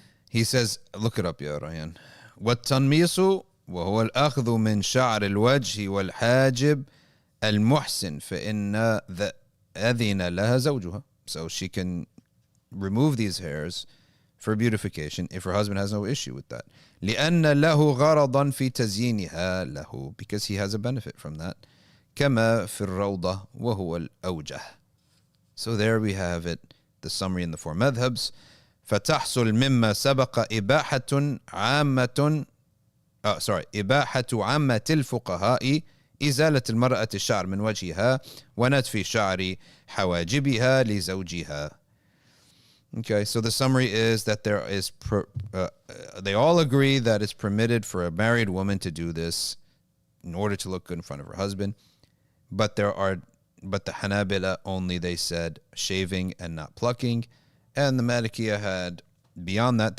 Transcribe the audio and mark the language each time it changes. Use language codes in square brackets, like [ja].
[en] He says, look it up, يا ريان. [ar] والتنميص وهو الأخذ من شعر الوجه والحاجب المحسن فإن أذن لها زوجها. [en] So she can remove these hairs for beautification if her husband has no issue with that. [ar] لأن له غرضا في تزيينها له, [en] because he has a benefit from that. [ar] كما في الروضة وهو الأوجه. [en] So there we have it. The summary in the four madhabs. [ar] فتحصل مما سبق إباحة عامة إباحة عامة الفقهاء إزالة المرأة الشعر من وجهها ونتف شعر حواجبها لزوجها. [en] Okay, so the summary is that there is they all agree that it's permitted for a married woman to do this in order to look good in front of her husband, but the Hanabila only, they said shaving and not plucking, and the Malikiya had beyond that.